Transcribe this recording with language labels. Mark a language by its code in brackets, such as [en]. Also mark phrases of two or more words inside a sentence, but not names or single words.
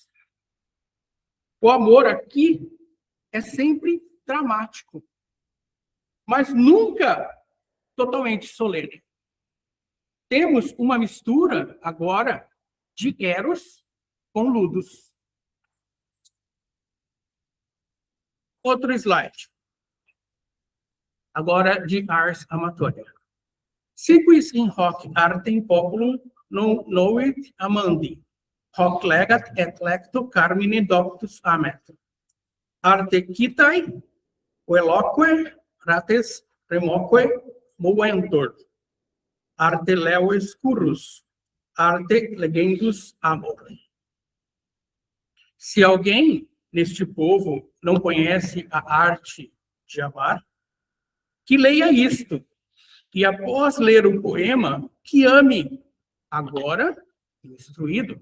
[pt] O amor aqui é sempre dramático, mas nunca totalmente solene. Temos uma mistura agora de Eros com Ludus. Outro slide. Agora de Ars Amatoria. [la] Siquis in hoc artem populum non novit amandi, hoc legat et lecto carmine doctus amet. Arte quitae, veloque, rates remoque, moventur. Arte leves currus, arte legendus amor. [pt] Se alguém neste povo não conhece a arte de amar, que leia isto, e após ler o poema, que ame, agora instruído.